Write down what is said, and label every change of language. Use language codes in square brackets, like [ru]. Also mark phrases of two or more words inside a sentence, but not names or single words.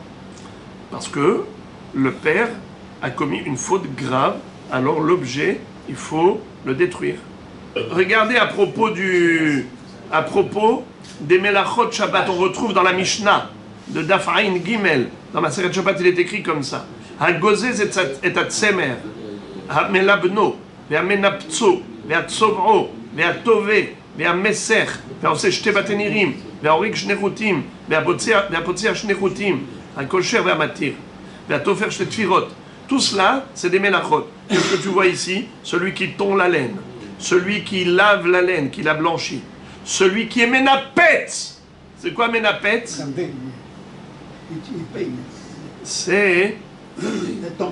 [fr] Parce que le père a commis une faute grave, alors l'objet, il faut le détruire. Regardez à propos des [he] מלאכות שבת, [fr] on retrouve dans la Mishnah de [he] דף עין גימל, [fr] dans ma [he] מסכת שבת, [fr] il est écrit comme ça. [he] הגוזז את הצמר, המלבנו, והמנפצו, והצובעו, והטווה, והמיסך, והעושה שתי בתי נירים, והאורג שני חוטים, והפוצע שני חוטים, הקושר והמתיר, והתופר שתי תפירות. [fr] Tout cela, c'est des Melachot. Qu'est-ce que tu vois ici? Celui qui tond la laine, celui qui lave la laine, qui la blanchit, celui qui est ménapet. C'est quoi ménapet? Regardez, il paye. C'est... Attends.